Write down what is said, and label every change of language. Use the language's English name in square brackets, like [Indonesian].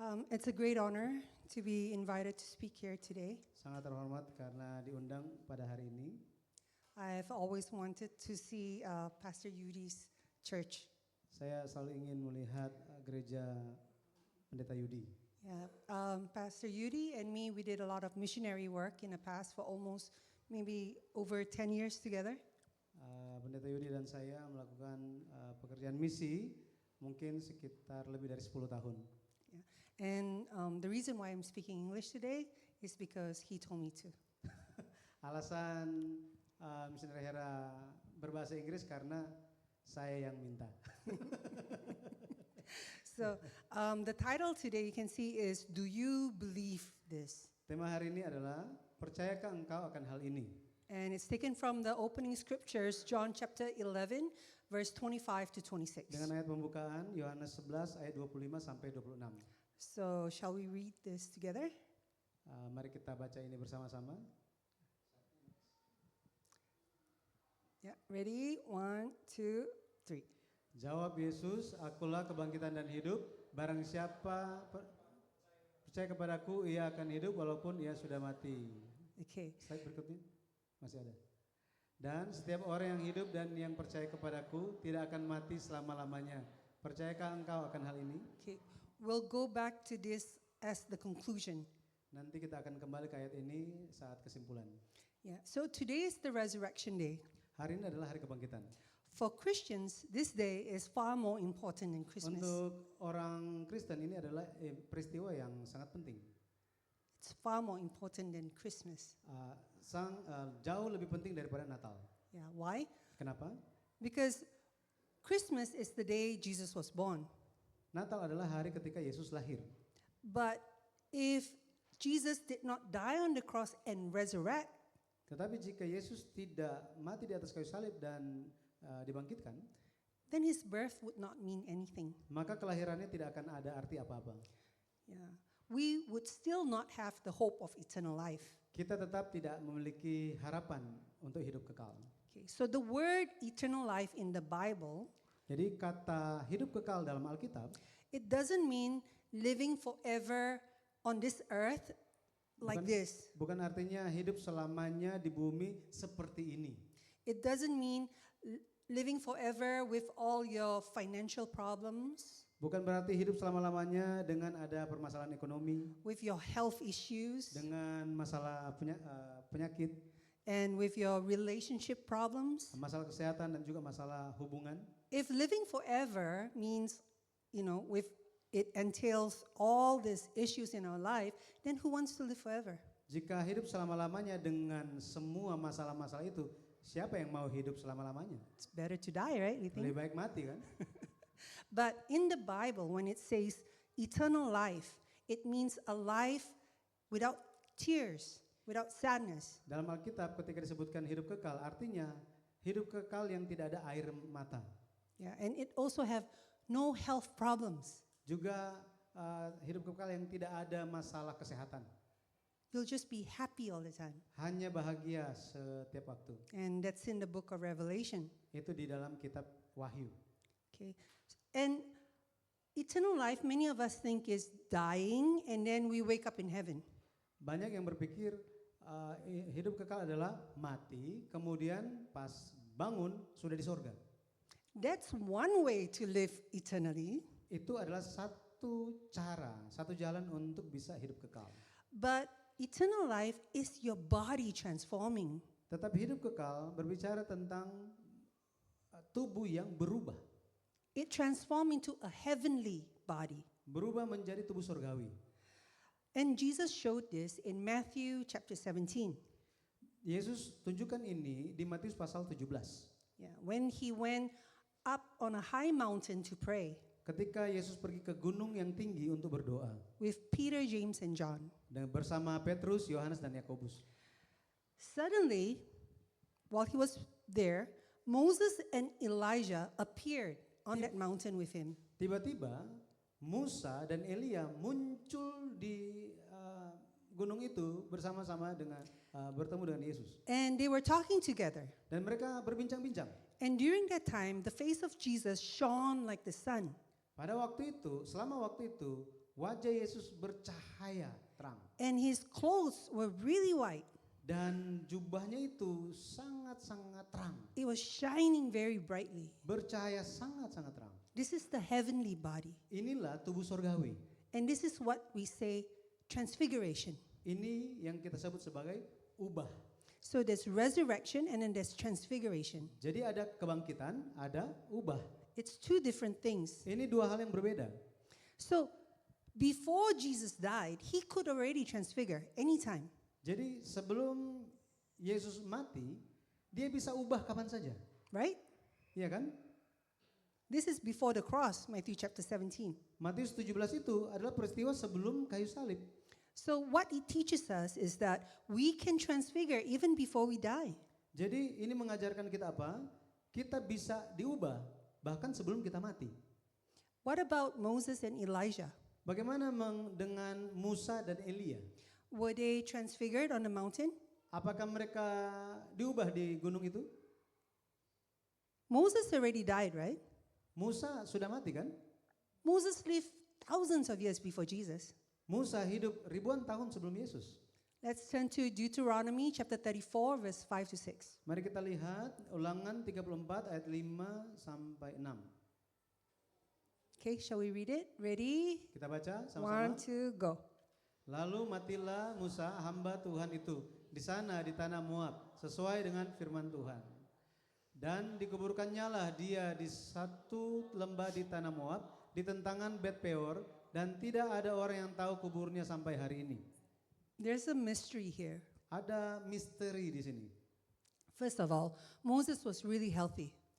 [English] It's a great honor to be invited to speak here today. [Indonesian] Sangat terhormat karena diundang pada hari ini. [English] I've always wanted to see Pastor Yudi's church. [Indonesian] Saya selalu ingin melihat gereja Pendeta Yudi. [English] Yeah, Pastor Yudi and me, we did a lot of missionary work in the past for almost maybe over 10 years together. [Indonesian] Pendeta Yudi dan saya melakukan pekerjaan misi mungkin sekitar lebih dari 10 tahun. [English] Yeah. And the reason why I'm speaking English today is because he told me to. [Indonesian] Alasan misioneri Hera berbahasa Inggris karena saya yang minta. [English] So the title today you can see is Do You Believe This? [Indonesian] Tema hari ini adalah percayakah engkau akan hal ini? [English] And it's taken from the opening scriptures, John chapter 11, verse 25 to 26. [Indonesian] Dengan ayat pembukaan Yohanes 11 ayat 25 sampai 26. [English] So shall we read this together? [Indonesian] Mari kita baca ini bersama-sama. [English] Yeah, ready? 1, 2, 3. [Indonesian] Jawab Yesus, akulah kebangkitan dan hidup. Barang siapa percaya kepadaku, ia akan hidup walaupun ia sudah mati. [English] Okay. [Indonesian] Slide berikutnya. Masih ada. Dan setiap orang yang hidup dan yang percaya kepadaku tidak akan mati selama-lamanya. Percayakah engkau akan hal ini? [English] Okay. We'll go back to this as the conclusion. [Indonesian] Nanti kita akan kembali ke ayat ini saat kesimpulan. [English] Yeah. So today is the resurrection day. [Indonesian] Hari ini adalah hari kebangkitan. [English] For Christians, this day is far more important than Christmas. [Indonesian] Untuk orang Kristen ini adalah peristiwa yang sangat penting. [English] It's far more important than Christmas. [Indonesian] Jauh lebih penting daripada Natal. [English] Yeah. Why? [Indonesian] Kenapa? [English] Because Christmas is the day Jesus was born. [Indonesian] Natal adalah hari ketika Yesus lahir. [English] But if Jesus did not die on the cross and resurrect, [Indonesian] Tetapi jika Yesus tidak mati di atas kayu salib dan dibangkitkan, [English] then his birth would not mean anything. [Indonesian] maka kelahirannya tidak akan ada arti apa-apa. [English] Yeah. We would still not have the hope of eternal life. [Indonesian] Kita tetap tidak memiliki harapan untuk hidup kekal. [English] Okay. So the word eternal life in the Bible, [Indonesian] Jadi kata hidup kekal dalam Alkitab [English] it doesn't mean living forever on this earth like this. [Indonesian] bukan artinya hidup selamanya di bumi seperti ini. [English] It doesn't mean living forever with all your financial problems, [Indonesian] Bukan berarti hidup selama-lamanya dengan ada permasalahan ekonomi, [English] with your health issues, [Indonesian] dengan masalah penyakit, [English] and with your relationship problems. [Indonesian] masalah kesehatan dan juga masalah hubungan. [English] If living forever means, with it entails all these issues in our life, then who wants to live forever? [Indonesian] Jika hidup selama-lamanya dengan semua masalah-masalah itu, siapa yang mau hidup selama-lamanya? [English] It's better to die, right? We [Indonesian] Lebih [English] think. [Indonesian] baik mati kan? [English] But in the Bible, when it says eternal life, it means a life without tears, without sadness. [Indonesian] Dalam Alkitab ketika disebutkan hidup kekal, artinya hidup kekal yang tidak ada air mata. [English] Yeah, and it also have no health problems. [Indonesian] Juga hidup kekal yang tidak ada masalah kesehatan. [English] You'll just be happy all the time. [Indonesian] Hanya bahagia setiap waktu. [English] And that's in the book of Revelation. [Indonesian] Itu di dalam kitab Wahyu. [English] Okay. And eternal life, many of us think is dying and then we wake up in heaven. [Indonesian] Banyak yang berpikir hidup kekal adalah mati, kemudian pas bangun sudah di sorga. [English] That's one way to live eternally. [Indonesian] Itu adalah satu cara, satu jalan untuk bisa hidup kekal. [English] But eternal life is your body transforming. [Indonesian] Tetapi hidup kekal berbicara tentang tubuh yang berubah. [English] It transforms into a heavenly body. [Indonesian] Berubah menjadi tubuh surgawi. [English] And Jesus showed this in Matthew chapter 17. [Indonesian] Yesus tunjukkan ini di Matius pasal 17. [English] Yeah, when he went up on a high mountain to pray [Indonesian] Ketika Yesus pergi ke gunung yang tinggi untuk berdoa [English] with Peter, James, and John. [Indonesian] dan bersama Petrus, Yohanes dan Yakobus. [English] Suddenly, while he was there, Moses and Elijah appeared on that mountain with him. [Indonesian] Tiba-tiba Musa dan Elia muncul di gunung itu bersama-sama dengan bertemu dengan Yesus. [English] And they were talking together. [Indonesian] Dan mereka berbincang-bincang. [English] And during that time, the face of Jesus shone like the sun. [Indonesian] Pada waktu itu, selama waktu itu, wajah Yesus bercahaya terang. [English] And his clothes were really white. [Indonesian] Dan jubahnya itu sangat-sangat terang. [English] It was shining very brightly. [Indonesian] Bercahaya sangat-sangat terang. [English] This is the heavenly body. [Indonesian] Inilah tubuh surgawi. [English] And this is what we say transfiguration. [Indonesian] Ini yang kita sebut sebagai ubah. [English] So there's resurrection and then there's transfiguration. [Indonesian] Jadi ada kebangkitan, ada ubah. [English] It's two different things. [Indonesian] Ini dua hal yang berbeda. [English] So before Jesus died, he could already transfigure anytime. [Indonesian] Jadi sebelum Yesus mati, dia bisa ubah kapan saja. [English] Right? [Indonesian] Iya kan? [English] This is before the cross, Matthew chapter 17. [Indonesian] Matius 17 itu adalah peristiwa sebelum kayu salib. [English] So what it teaches us is that we can transfigure even before we die. [Indonesian] Jadi ini mengajarkan kita apa? Kita bisa diubah bahkan sebelum kita mati. [English] What about Moses and Elijah? [Indonesian] Bagaimana dengan Musa dan Elia? [English] Were they transfigured on the mountain? [Indonesian] Apakah mereka diubah di gunung itu? [English] Moses already died, right? [Indonesian] Musa sudah mati kan? [English] Moses lived thousands of years before Jesus. [Indonesian] Musa hidup ribuan tahun sebelum Yesus. [English] Let's turn to Deuteronomy chapter 34 verse 5 to 6. [Indonesian] Mari kita lihat Ulangan 34 ayat 5 sampai 6. [English] Okay, shall we read it? Ready? [Indonesian] Kita baca [English] 1, [Indonesian] sama-sama. [English] 2, go. [Indonesian] Lalu matilah Musa hamba Tuhan itu di sana di tanah Moab sesuai dengan firman Tuhan. Dan dikuburkannya lah dia di satu lembah di tanah Moab di tentangan Bet Peor, dan tidak ada orang yang tahu kuburnya sampai hari ini. [English] There's a mystery here. [Indonesian] Ada misteri di sini. [English] First of all, Moses was really healthy.